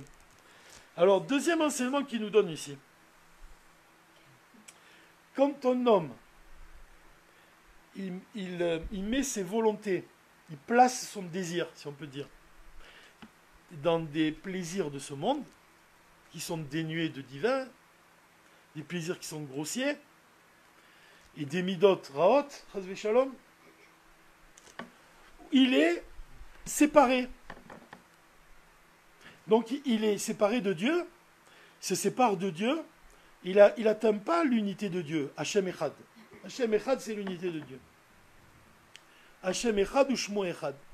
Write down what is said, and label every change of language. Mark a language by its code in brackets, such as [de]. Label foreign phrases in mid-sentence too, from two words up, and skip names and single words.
[fr] Alors, deuxième enseignement qu'il nous donne ici. Quand un homme, il met ses volontés, il place son désir, si on peut dire, dans des plaisirs de ce monde, qui sont dénués de divin, des plaisirs qui sont grossiers, et des [he] מידות רעות חס שלום, [fr] il est séparé. Donc il est séparé de Dieu, il se sépare de Dieu, il n'atteint pas l'unité de Dieu, [he] ה' אחד. ה' אחד, [fr] c'est l'unité de Dieu. [he] ה' אחד ושמו אחד.